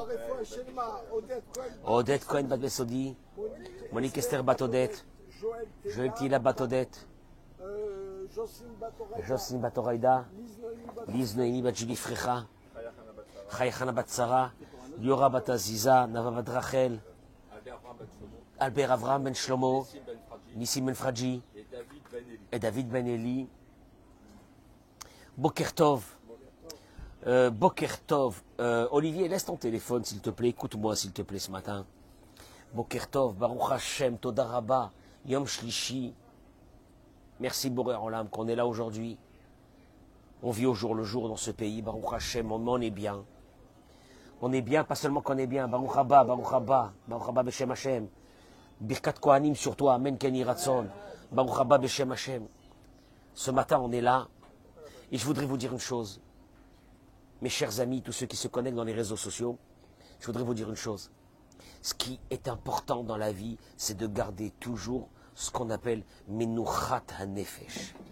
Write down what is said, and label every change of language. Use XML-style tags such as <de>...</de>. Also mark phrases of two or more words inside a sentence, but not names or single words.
<fr>Odette Cohen Bat Besodi, Monique Esther Bat Odette, Joël Tila Bat Odette, Jocelyne Bat Oraïda, Lise Noémie Bat Julie Frecha, Chayachana Bat Sarah, Liora Bat Aziza, Nava Bat Rachel, Albert Avram Ben Shlomo, Nissim Ben Fradji et David Ben Eli.</fr> <he>בוקר טוב. בוקר טוב.</he> <fr>Olivier, laisse ton téléphone s'il te plaît. Écoute-moi s'il te plaît ce matin.</fr> <he>בוקר טוב, ברוך השם, תודה רבה, יום שלישי.</he> <fr>Merci</fr> <he>בורא עולם</he> <fr>qu'on est là aujourd'hui. On vit au jour le jour dans ce pays.</fr> <he>ברוך השם,</he> <fr>on est bien. On est bien, pas seulement qu'on est bien.</fr> <he>ברוך הבא, ברוך הבא, ברוך הבא בשם השם. ברכת כהנים</he> <fr>sur toi,</fr> <he>אמן כן יהי רצון. ברוך הבא בשם השם.</he> <fr>Ce matin, on est là. Et je voudrais vous dire une chose. Mes chers amis, tous ceux qui se connectent dans les réseaux sociaux, je voudrais vous dire une chose. Ce qui est important dans la vie, c'est de garder toujours ce qu'on appelle</fr> <he>מנוחת הנפש.</he>